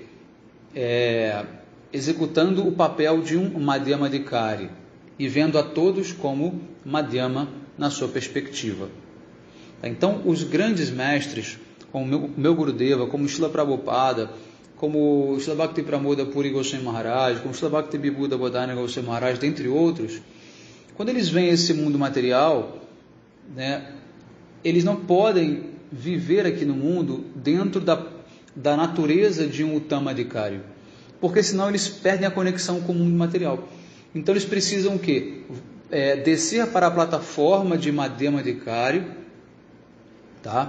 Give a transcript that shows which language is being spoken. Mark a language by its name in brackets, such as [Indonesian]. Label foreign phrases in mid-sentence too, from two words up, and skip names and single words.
[Portuguese] Executando o papel de um Madhyamadikari e vendo a todos como Madhyama na sua perspectiva. Então, os grandes mestres, como o meu Gurudeva, como Srila Prabhupada, como Srila Bhakti Pramoda Puri Goswami Maharaj, como Srila Bhakti Vibhuda Bodhana Goswami Maharaj, dentre outros, quando eles veem esse mundo material, né, eles não podem viver aqui no mundo dentro da natureza de um Uttama-dikari, porque senão eles perdem a conexão com o mundo material. Então eles precisam o quê? Descer para a plataforma de Madhyamadikari, tá?